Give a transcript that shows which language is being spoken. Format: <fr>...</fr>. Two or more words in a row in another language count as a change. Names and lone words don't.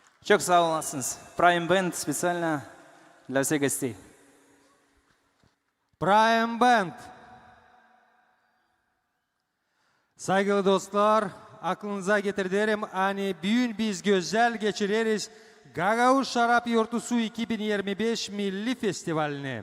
<gag>Çok sağ olasınız.</gag> <ru>Prime Band специально для всех гостей. Prime Band.</ru> <gag>Saygılı dostlar, aklınıza getirdirim. Hani büyün biz güzel geçiririz. Gagavuz Şarap Yurtusu 2025 Milli Festivali'ni.</gag>